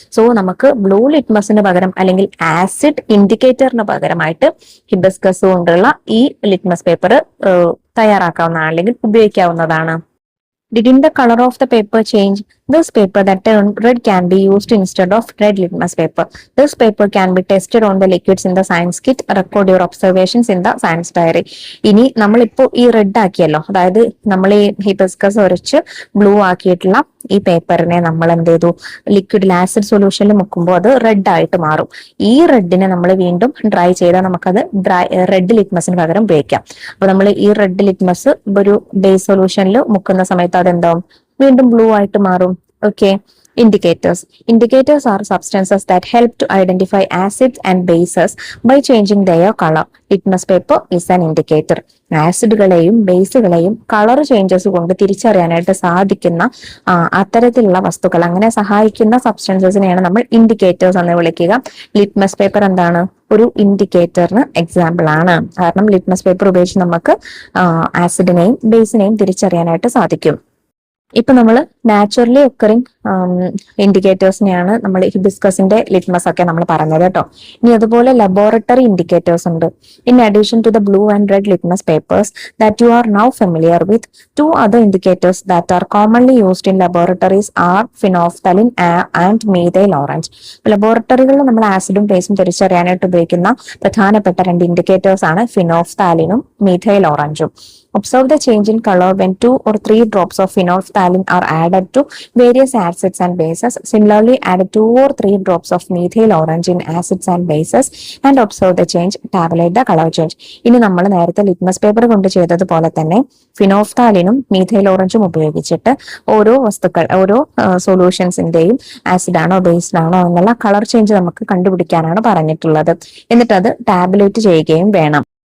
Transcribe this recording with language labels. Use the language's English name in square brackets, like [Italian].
[Malayalam] So നമുക്ക് blue ലിറ്റ്മസിന് പകരം അല്ലെങ്കിൽ ആസിഡ് ഇൻഡിക്കേറ്ററിന് പകരമായിട്ട് ഹിബിസ്കസ് കൊണ്ടുള്ള ഈ ലിറ്റ്മസ് പേപ്പർ തയ്യാറാക്കാവുന്നതാണ് അല്ലെങ്കിൽ ഉപയോഗിക്കാവുന്നതാണ്. [English] Didn't the color of the paper change? This paper that turned red can be used instead of red litmus paper. This paper can be tested on the liquids in the science kit. Record your observations in the science diary. [Malayalam] ഇനി നമ്മളിപ്പോ ഈ red ആക്കിയല്ലോ, അതായത് നമ്മൾ ഈ hibiscus ഒരച്ച് blue ആക്കിയിട്ടുള്ള ഈ പേപ്പറിനെ നമ്മൾ എന്ത് ചെയ്തു, ലിക്വിഡിൽ ആസിഡ് സൊല്യൂഷനിൽ മുക്കുമ്പോൾ അത് റെഡ് ആയിട്ട് മാറും. ഈ റെഡിനെ നമ്മൾ വീണ്ടും ഡ്രൈ ചെയ്താൽ നമുക്കത് റെഡ് ലിറ്റ്മസിന് പകരം ഉപയോഗിക്കാം. അപ്പൊ നമ്മൾ ഈ റെഡ് ലിറ്റ്മസ് ഒരു ബേസ് സൊല്യൂഷനിൽ മുക്കുന്ന സമയത്ത് അതെന്താവും, വീണ്ടും ബ്ലൂ ആയിട്ട് മാറും. [English] Okay. Indicators. Indicators are substances that help to identify acids and bases by changing their color. Litmus paper is an indicator. [Malayalam] ആസിഡുകളെയും ബേസുകളെയും colour changes കൊണ്ട് തിരിച്ചറിയാനായിട്ട് സാധിക്കുന്ന അത്തരത്തിലുള്ള വസ്തുക്കൾ, അങ്ങനെ സഹായിക്കുന്ന സബ്സ്റ്റൻസസിനെയാണ് നമ്മൾ ഇൻഡിക്കേറ്റേഴ്സ് എന്ന് വിളിക്കുക. ലിറ്റ്മസ് പേപ്പർ എന്താണ്, ഒരു ഇൻഡിക്കേറ്ററിന് എക്സാമ്പിൾ ആണ്. കാരണം ലിറ്റ്മസ് പേപ്പർ ഉപയോഗിച്ച് നമുക്ക് ആസിഡിനെയും ബേസിനെയും തിരിച്ചറിയാനായിട്ട് സാധിക്കും. ഇപ്പൊ നമ്മൾ നാച്ചുറലി ഒക്കറിങ് ഇൻഡിക്കേറ്റേഴ്സിനെയാണ് നമ്മൾ ഹിബിസ്കസിന്റെ ലിറ്റ്മസ് ഒക്കെ നമ്മൾ പറഞ്ഞത് കേട്ടോ. ഇനി അതുപോലെ ലബോറട്ടറി ഇൻഡിക്കേറ്റേഴ്സ് ഉണ്ട്. [English] In addition to the blue and red litmus papers that you are now familiar with, 2 other indicators that are commonly used in laboratories are phenolphthalein and methyl orange. [Malayalam] ലബോറട്ടറികളിൽ നമ്മൾ ആസിഡും ബേസും തിരിച്ചറിയാനായിട്ട് ഉപയോഗിക്കുന്ന പ്രധാനപ്പെട്ട 2 ഇൻഡിക്കേറ്റേഴ്സ് ആണ് ഫിനോഫ്താലിനും methyl ഓറഞ്ചും. [English] Observe the change in color when 2 or 3 drops of phenolphthalein are added to various acids and bases. Similarly, add 2 or 3 drops of methyl orange in acids and bases and observe the change. Tabulate the color change. [Malayalam] ഇനി നമ്മൾ നേരത്തെ litmus paper കൊണ്ട് ചെയ്തതുപോലെ തന്നെ ഫിനോഫ്താലിനും methyl ഓറഞ്ചും ഉപയോഗിച്ചിട്ട് ഓരോ സൊല്യൂഷൻസിന്റെയും ആസിഡാണോ ബേസ്ഡാണോ എന്നുള്ള കളർ ചേഞ്ച് നമുക്ക് കണ്ടുപിടിക്കാനാണ് പറഞ്ഞിട്ടുള്ളത്. എന്നിട്ട് അത് ടാബുലേറ്റ് ചെയ്യുകയും വേണം.